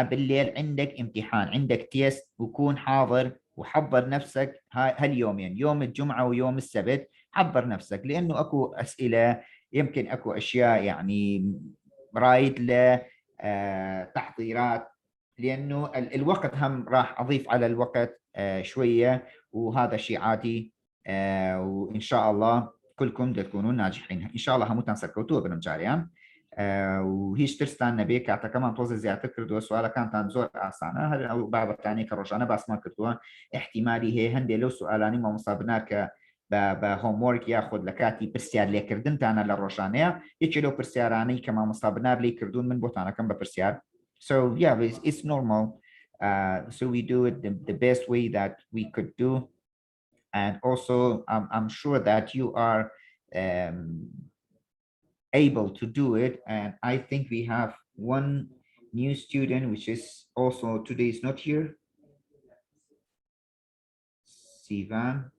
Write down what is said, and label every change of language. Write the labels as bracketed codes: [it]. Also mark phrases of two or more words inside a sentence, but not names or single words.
[ar] بالليل عندك امتحان، عندك تيست، وكون حاضر وحضر نفسك هاليومين، يوم الجمعة ويوم السبت حضر نفسك لأنه أكو أسئلة يمكن أكو أشياء يعني رايد لتحضيرات لأنه الوقت هم راح أضيف على الوقت شوية وهذا شيء عادي وإن شاء الله كلكم تكونون ناجحين إن شاء الله. [ckb] هموتان سكوتوا بنمجاريان و هیچ ترستان نەبێ کاتەکەمان تۆزە زیاتر کردووە سوالەکانتان زۆر ئاسانە هەر ئەو بابەتانی کە ڕۆژانە باسمان کردووە احتیمالی هەیە هەندێک لەو سوالانی مامۆستا بنار کە بە هۆمۆرک یاخود لە کاتی پرسیار لێکردنتانە لە ڕۆژانەیە یەکێ لەو پرسیارانەی کە مامۆستا بنار لێ کردوون من بۆتانەکەم بە پرسیار. [en] So yeah, it's normal. So we do it the best way that we could do, and also I'm sure that you are able to do it, and I think we have one new student which is also today is not here, Sivan.